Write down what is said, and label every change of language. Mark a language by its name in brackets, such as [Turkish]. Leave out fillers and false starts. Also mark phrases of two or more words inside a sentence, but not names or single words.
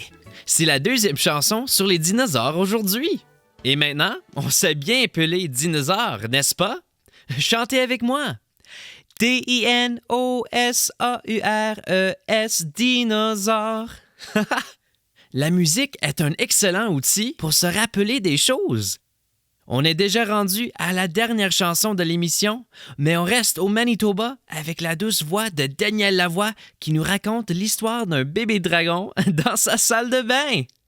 [French] C'est la deuxième chanson sur les dinosaures aujourd'hui. Et maintenant, on s'est bien appelé dinosaure, n'est-ce pas? Chantez avec moi. D-I-N-O-S-A-U-R-E-S, dinosaure. La musique est un excellent outil pour se rappeler des choses. On est déjà rendu à la dernière chanson de l'émission, mais on reste au Manitoba avec la douce voix de Daniel Lavoie qui nous raconte l'histoire d'un bébé dragon dans sa salle de bain.